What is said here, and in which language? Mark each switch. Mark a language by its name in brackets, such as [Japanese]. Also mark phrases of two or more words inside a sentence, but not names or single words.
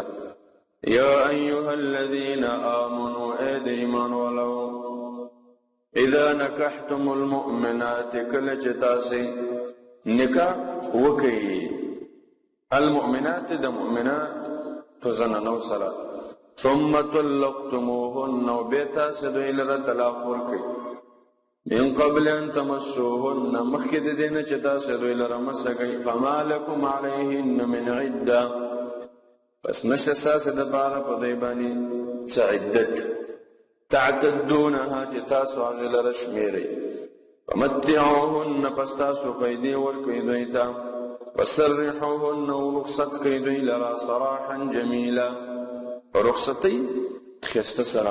[Arabic] یا ایها الذین آمنوا [Pashto] اے د ایمان والو [Arabic] اذا نکحتم المؤمنات [Pashto] کله چې تاسې نکاح وکئ المؤمنات د مؤمنات تو زنانو سره [Arabic] ثم طلقتموهن [Pashto] او بیا تاسې دوی لره طلاق ورکئ [Arabic] من قبل ان تمسوهن [Pashto] مخکې د دې نه چې تاسې دوی لره مسه کوئ [Arabic] فما لکم علیهن من عده [Pashto] پس نشته ستاسې دپاره په دوی باندې څه عدت تعتدونها چې تاسو هغې لره شمېرئ فمتعوهن پس تاسو پیدې ورکئ دوی ته وسرحوهن او رخصت کئ دوی لره [Arabic] سراحا جمیلا [Pashto] رخصتۍ ښایسته سره.